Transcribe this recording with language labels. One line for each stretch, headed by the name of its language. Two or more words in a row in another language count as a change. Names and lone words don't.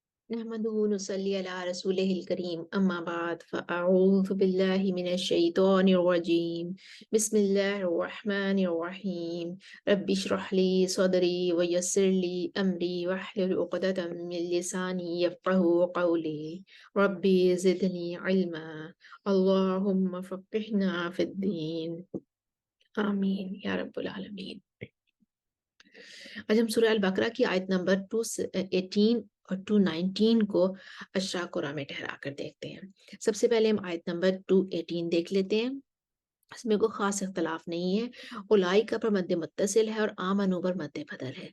Arabic: نحمده ونصلي على رسوله الكريم أما بعد فأعوذ بالله من الشيطان الرجيم بسم الله الرحمن الرحيم رب اشرح لي صدري ويسر لي أمري واحلل عقدة من لساني يفقهوا قولي رب زدني علما اللهم فقهنا في الدين آمين يا رب العالمين.
Hindi: आज हम सूरह अल बकरा की आयत नंबर 218 और 219 को अशरा कुरान में ठहरा कर देखते हैं। सबसे पहले हम आयत नंबर 218 देख लेते हैं। इसमें कोई खास इख्तलाफ नहीं है। उलाइका पर मद्दे मुत्तसिल है और आमनू पर मद्दे बदल है।